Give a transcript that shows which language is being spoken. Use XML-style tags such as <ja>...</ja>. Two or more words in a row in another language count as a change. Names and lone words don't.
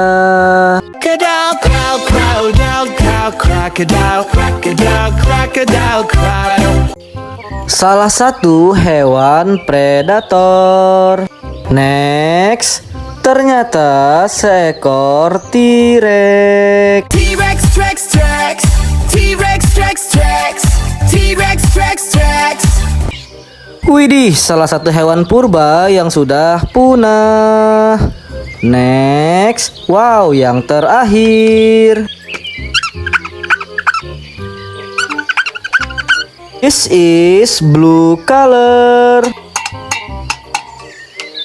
<en>Crocodile, crocodile, crocodile, crocodile, crocodile, crocodile.</en> <id>Salah satu hewan predator. Next, ternyata seekor T-Rex. T-Rex, Trex, Trex. T-Rex, Trex, Trex. T-Rex, Trex, Trex. Widih, salah satu hewan purba yang sudah punah. Next, wow, yang terakhir.</id> <en>This is blue color.</en>